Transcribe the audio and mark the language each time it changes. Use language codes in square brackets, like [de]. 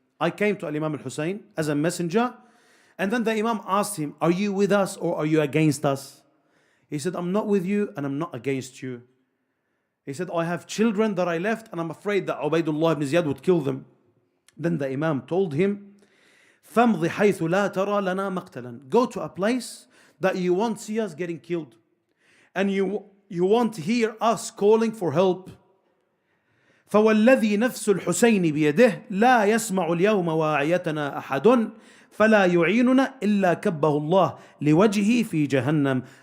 [en] I came to Imam al-Hussein as a messenger. And then the Imam asked him, are you with us or are you against us? He said, I'm not with you and I'm not against you. He said, I have children that I left and I'm afraid that Ubaidullah ibn Ziyad would kill them. Then the Imam told him, [ar] فَمْضِ حَيْثُ لَا تَرَى لَنَا مَقْتَلًا. [en] Go to a place that you won't see us getting killed. And you won't hear us calling for help. [ar] فوالذي نفس الحسين بيده لا يسمع اليوم واعيتنا أحد فلا يعيننا إلا كبه الله لوجهه في جهنم.